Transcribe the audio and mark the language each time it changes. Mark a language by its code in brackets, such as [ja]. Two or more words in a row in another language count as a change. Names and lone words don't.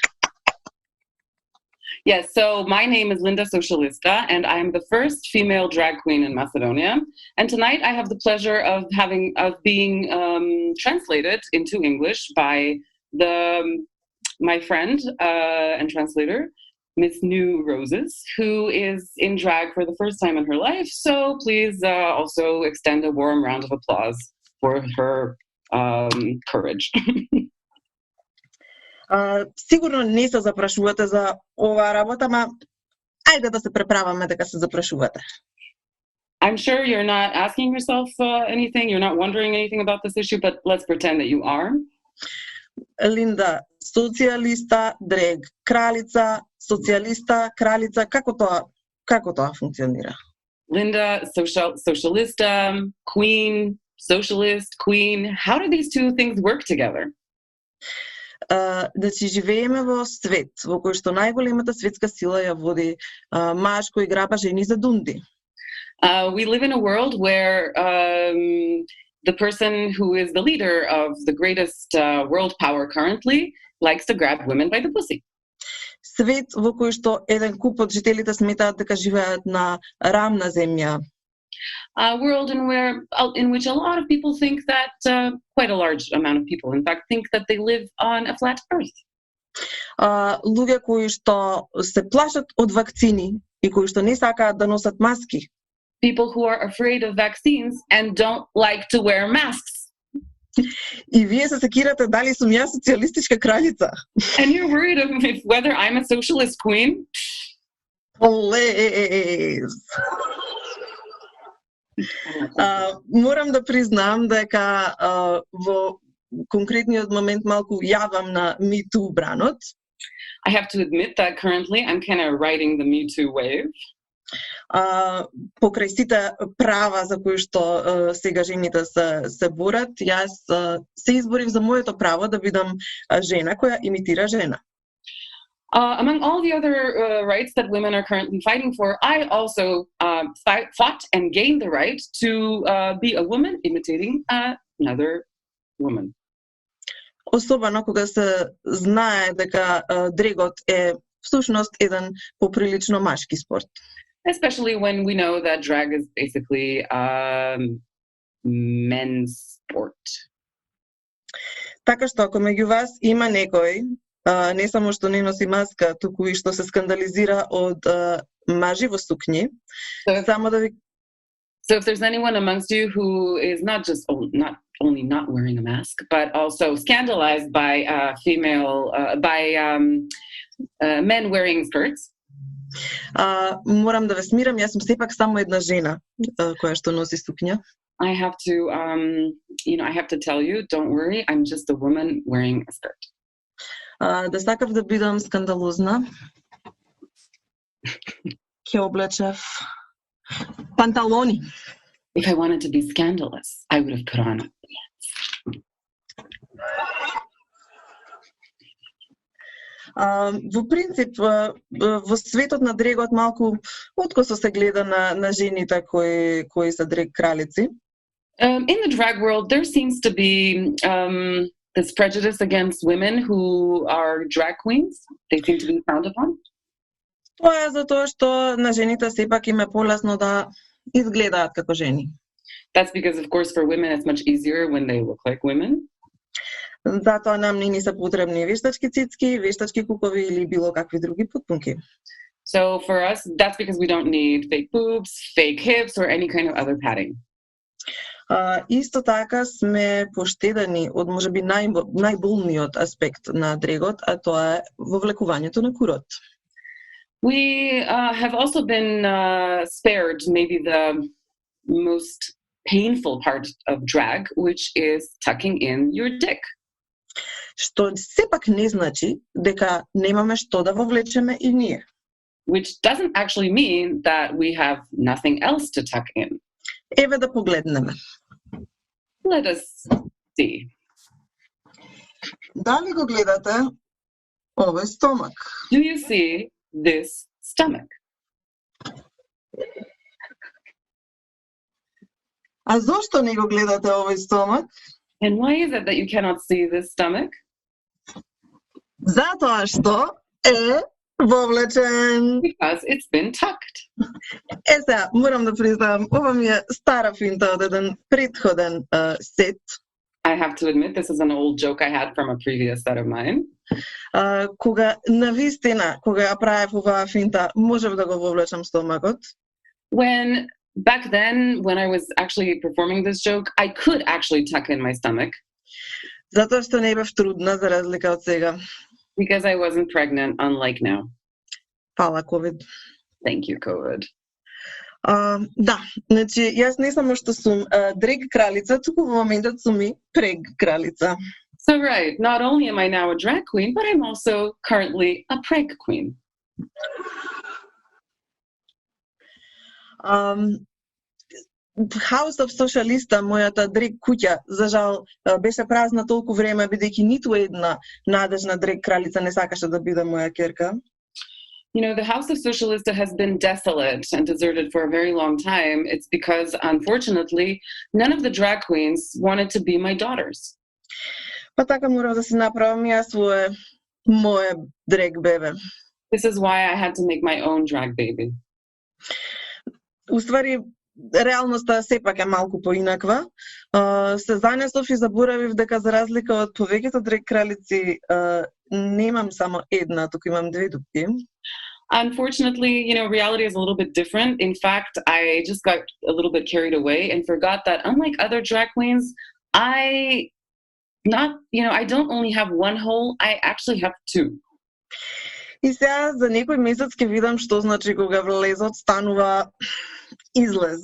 [en] Yes, so my name is Linda Socialista, and I am the first female drag queen in Macedonia. And tonight I have the pleasure of being translated into English by my friend and translator, Miss New Roses, who is in drag for the first time in her life. So please also extend a warm round of applause for her courage. [mk] Сигурно не се запрашувате за оваа работа, ама ајде да се преправаме дека се запрашувате. [en] I'm sure you're not asking yourself anything, you're not wondering anything about this issue, but let's pretend that you are. [mk] Линда, социјалиста, дрег, кралица, социјалиста, кралица, како тоа функционира? [en] Linda, socialista, queen, socialist, queen, how do these two things work together? [mk] Значи живееме во свет во кој што најголемата светска сила ја води маж кој граба жени за дунди. [en] We live in a world where the person who is the leader of the greatest world power currently likes to grab women by the pussy. [mk] Свет во кој што еден куп од жителите сметаат дека живеат на рамна земја. [en] world in which a lot of people think that, quite a large amount of people, in fact, think that they live on a flat earth. [mk] Луѓе кои што се плашат од вакцини и кои што не сакаат да носат маски. [en] People who are afraid of vaccines and don't like to wear masks. [mk] И вие се секирате дали сум јас социјалистичка кралица. [en] And you're worried of whether I'm a socialist queen? Please. [mk] Морам да признам дека во конкретниот момент малку јавам на Me Too бранот. [en] I have to admit that currently I'm kind of riding the Me Too wave. [mk] Покрај сите права за кои што сега жените се борат, јас се изборив за моето право да бидам жена која имитира жена. [en] Among all the other rights that women are currently fighting for, I also fought and gained the right to be a woman imitating another woman. [mk] Особено кога се знае дека дрегот е всушност еден поприлично машки спорт. [en] Especially when we know that drag is basically men's sport. [mk] Така што ако меѓу вас има некој, не само што не носи маска, туку и што се скандализира од мажи во сукњи, само да ви... [en] So if there's anyone amongst you who is not only not wearing a mask, but also scandalized by men wearing skirts, [mk] морам да ве смирам, јас сум сепак само една жена која што носи сукња. [en] I have to tell you, don't worry, I'm just a woman wearing a skirt. [mk] Да сакав да бидам скандалозна, ќе облечев панталони. [en] If I wanted to be scandalous, I would have put on pants. [mk] Во принцип, во светот на дрегот малку откосо се гледа на жените кои се дрег кралици. [en] In the drag world, there seems to be this prejudice against women who are drag queens. They seem to be frowned upon. [mk] Тоа е затоа што на жените сепак им е полесно да изгледаат како жени. [en] That's because, of course, for women it's much easier when they look like women. [mk] Затоа нам не ни се потребни вештачки цицки, вештачки кукови или било какви други потпунки. [en] So for us, that's because we don't need fake boobs, fake hips, or any kind of other padding. [mk] Исто така сме поштедени од можеби најболниот аспект на дрегот, а тоа е вовлекувањето на курот. [en] We have also been spared maybe the most painful part of drag, which is tucking in your dick. [mk] Што сепак не значи дека немаме што да вовлечеме и ние. [en] Which doesn't actually mean that we have nothing else to tuck in. [mk] Еве да погледнеме. [en] Let us see. [mk] Дали го гледате овој стомак? [en] Do you see this stomach? [mk] А зошто не го гледате овој стомак? [en] And why is it that you cannot see this stomach? [mk] Затоа што е вовлечен. [en] Because it's been tucked. [mk] Сега, морам да признам, ова ми е стара финта од еден претходен сет. [en] I have to admit, this is an old joke I had from a previous set of mine. [mk] Кога навистина, кога ја правев оваа финта, можев да го вовлечам стомакот. [en] Back then, when I was actually performing this joke, I could actually tuck in my stomach. [mk] Затоа што не бев трудна, за разлика од сега. [en] Because I wasn't pregnant, unlike now. [mk] Фала COVID. [en] Thank you, COVID. [mk] Да, значи, јас не само што сум дрег кралица, туку во моментот сум и прег кралица. [en] So right, not only am I now a drag queen, but I'm also currently a preg queen. House of Socialista, [mk] мојата дрег куќа, за жал, беше празна толку време, бидејќи ниту една надежна дрег кралица не сакаше да биде моја ќерка. [en] You know, the House of Socialista has been desolate and deserted for a very long time. It's because, unfortunately, none of the drag queens wanted to be my daughters. [mk] Па така морав да си направам јас своје моје дрег бебе. [en] This is why I had to make my own drag baby. [mk] Уствари, реалноста сепак е малку поинаква. Се занесов и заборавив дека за разлика од повеќето дрек кралици немам само една, туку имам две дупки. [en] Unfortunately, reality is a little bit different. In fact, I just got a little bit carried away and forgot that unlike other drag queens, I don't only have one hole, I actually have two. [mk] И сега за некој месец ќе видам што значи кога влезот станува излез.